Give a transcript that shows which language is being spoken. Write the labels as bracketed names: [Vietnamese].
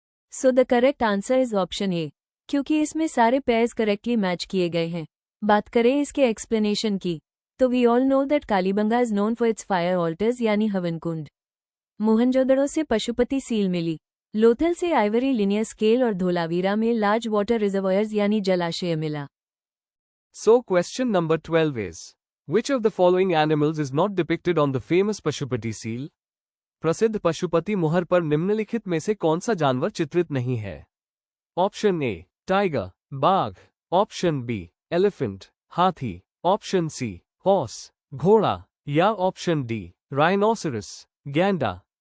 [English] So the correct answer is option A, [Hindi] क्योंकि इसमें सारे पेयर्स करेक्टली मैच किए गए हैं। बात करें इसके एक्सप्लेनेशन की, तो [English] we all know that Kalibangan is known for its fire altars [Hindi] यानी हवन कुंड। मोहनजोदड़ो से पशुपति सील मिली, लोथल से आइवरी लिनियर स्केल और धोलावीरा में लार्ज वाटर रिजर्वायर्स यानी जलाशय मिला। [English] So question number 12 is, which of the following animals is not depicted on the famous Pashupati seal? [Hindi] प्रसिद्ध पशुपति मोहर पर निम्नलिखित में से कौन सा जानवर चित्रित नहीं है? ऑप्शन ए टाइगर, बाघ, ऑप्शन बी एलिफेंट, हाथी, ऑप्शन सी हॉर्स, घोड़ा या ऑप्शन डी राइनोसरस, गैंडा।